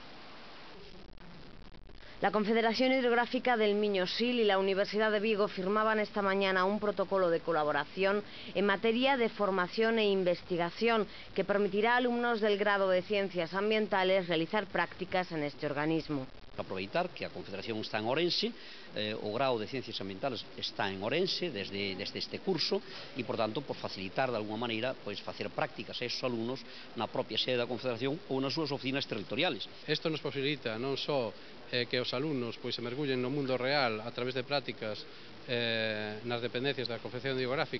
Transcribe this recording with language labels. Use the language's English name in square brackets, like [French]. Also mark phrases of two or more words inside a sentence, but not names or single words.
[Spanish] La Confederación Hidrográfica del Miño-Sil y la Universidad de Vigo firmaban esta mañana un protocolo de colaboración en materia de formación e investigación que permitirá a alumnos del grado de Ciencias Ambientales realizar prácticas en este organismo. [Galician] Aproveitar que a Confederación está en Ourense, o grado de Ciencias Ambientales está en Ourense desde este curso e, por tanto, por facilitar de alguma maneira facer prácticas a esos alumnos na propia sede da Confederación ou nas súas oficinas territoriales. Isto nos posibilita non só que os alumnos se mergullen no mundo real a través de prácticas nas dependencias da Confederación Hidrográfica